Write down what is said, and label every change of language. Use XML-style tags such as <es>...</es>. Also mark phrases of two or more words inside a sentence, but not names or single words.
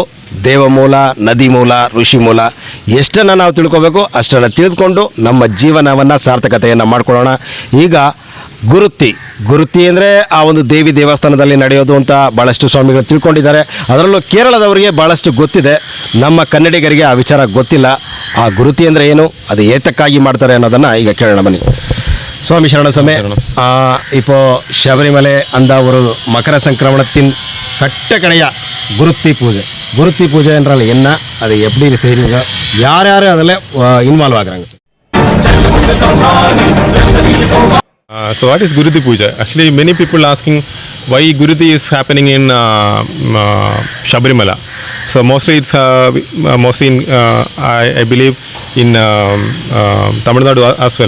<kn>ದೇವಮೂಲ, ನದಿ ಮೂಲ, ಋಷಿ ಮೂಲ, ಎಷ್ಟನ್ನು ನಾವು ತಿಳ್ಕೋಬೇಕು ಅಷ್ಟನ್ನು ತಿಳಿದುಕೊಂಡು ನಮ್ಮ ಜೀವನವನ್ನು ಸಾರ್ಥಕತೆಯನ್ನು ಮಾಡ್ಕೊಳ್ಳೋಣ. ಈಗ ಗುರುತಿ ಅಂದರೆ ಆ ಒಂದು ದೇವಿ ದೇವಸ್ಥಾನದಲ್ಲಿ ನಡೆಯೋದು ಅಂತ ಭಾಳಷ್ಟು ಸ್ವಾಮಿಗಳು ತಿಳ್ಕೊಂಡಿದ್ದಾರೆ. ಅದರಲ್ಲೂ ಕೇರಳದವರಿಗೆ ಭಾಳಷ್ಟು ಗೊತ್ತಿದೆ, ನಮ್ಮ ಕನ್ನಡಿಗರಿಗೆ ಆ ವಿಚಾರ ಗೊತ್ತಿಲ್ಲ. ಆ ಗುರುತಿ ಅಂದರೆ ಏನು, ಅದು ಏತಕ್ಕಾಗಿ ಮಾಡ್ತಾರೆ ಅನ್ನೋದನ್ನು ಈಗ ಕೇಳೋಣ ಬನ್ನಿ.</kn> <ta>சுவாமி சரண சமே இப்போது ശബരിമല அந்த ஒரு மகர சங்கிரமணத்தின் கட்டக்கடையாக குருத்தி பூஜை என்றால் என்ன, அதை எப்படி செய்கிறீங்க, யார் யார் அதில் இன்வால்வ் ஆகுறாங்க?</ta> <en>So what is Gurutthi Puja? Actually many people asking why Gurutthi is happening in Shabarimala. So mostly it's mostly in I believe in Tamil Nadu as well.</en>